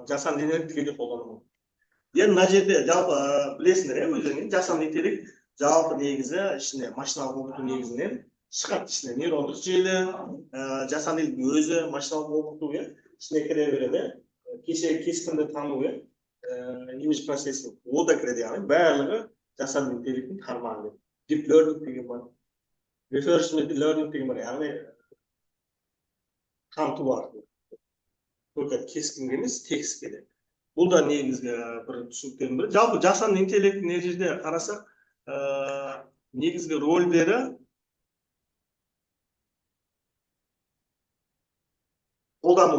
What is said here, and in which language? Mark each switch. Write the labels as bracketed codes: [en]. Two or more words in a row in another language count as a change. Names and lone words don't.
[kk] Жасанды интеллект тікелей қолдану. Енді мына жерде жалпы білесіңдер, өздеріңіз жасанды интеллект жалпы негізі ішіне машиналық оқыту негізінен шығады. Ішіне нейрондық желі, жасанды интелект өзі машиналық оқыту ішіне кіре береді. Кеше кескінді тану, [en] image processing, [kk] о да кіреді, яғни барлығы жасанды интеллекттің тармағы. [en] Deep learning [kk] деген бар, [en] reinforcement learning [kk] деген бар, яғни қамту арқылы. Только кескінге емес, текстке де. Бұл да негізгі бір түсініктердің бірі. Жалпы жасанды интеллект мына жерде қарасақ, негізгі рөлдері қолдану.